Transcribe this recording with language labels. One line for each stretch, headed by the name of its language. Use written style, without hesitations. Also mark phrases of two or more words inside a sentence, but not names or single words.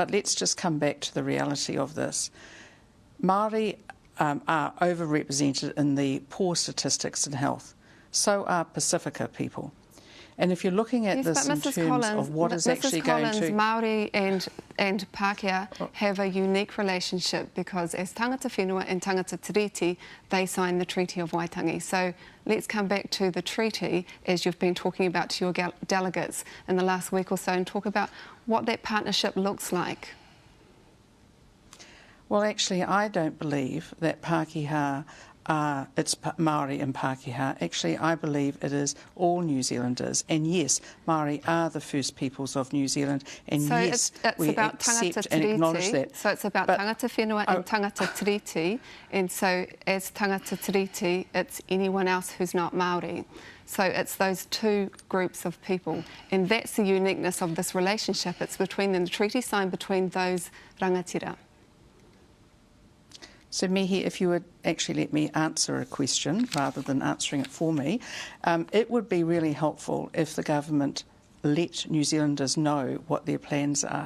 English: But let's just come back to the reality of this. Māori are overrepresented in the poor statistics in health. So are Pacifica people. And if you're looking at this in terms of what is actually going to... Māori and Pākehā have a unique relationship because as
Māori: tangata whenua
English: and
Māori: tangata tiriti,
English: they signed the Treaty of Waitangi. So let's come back to the treaty, as you've been talking about to your delegates in the last week or so, and talk about what that partnership looks like. Well, actually, I don't believe that Pākehā it's Māori and Pākehā. Actually, I believe it is all New Zealanders. And yes, Māori are the first peoples of New Zealand. And so yes, it's we about accept and acknowledge that. So it's about
Māori: tangata whenua
English: and
Māori: tangata tiriti.
English: And so as
Māori: tangata tiriti,
English: it's anyone else who's not Māori. So it's those two groups of people. And that's the uniqueness of this relationship. It's between them, the treaty signed between those rangatira. So, Mihi, if you would actually let me answer a question rather than answering it for me, it would be really helpful if the government let New Zealanders know what their plans are.